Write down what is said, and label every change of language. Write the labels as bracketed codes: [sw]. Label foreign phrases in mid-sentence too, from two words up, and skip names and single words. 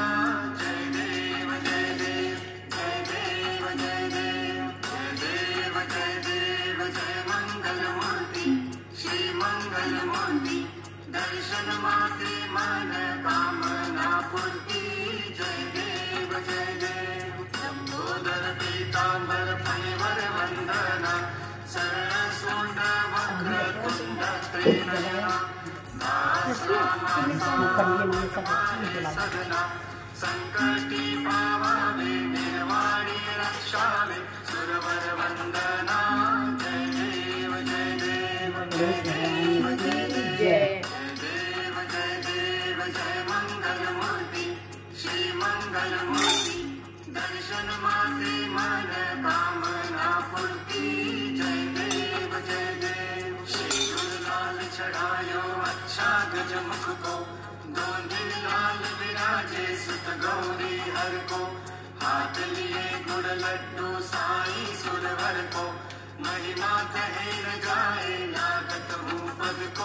[mr] जय देव जय देव जय देव जय देव जय देव जय देव जय मंगल मूर्ति श्री मंगल मूर्ति, दर्शन माते मन कामना पूर्ति। जय देव जय देव लंबोदर पीतांबर फणिवर वंदना, शरण सुंड वक्र तुंड त्रिनयना, दास सदना संकटी पावावे, निर्वाणी रक्षावे सुरवर वंदना। जय देव जय देव जय देव जय देव जय देव जय मंगल मूर्ति श्री मंगल मूर्ति, दर्शन माते मन कामना पूर्ति। [hi] जय देव जय देव श्री लाल चढ़ायो अच्छा गज मुख को, दोंदिल लाल विराजे सुत गौरी हर को, हाथ लिए गुड़ लड्डू साई सुरवर को, महिमा कहे न जाए लागत हूँ पद को।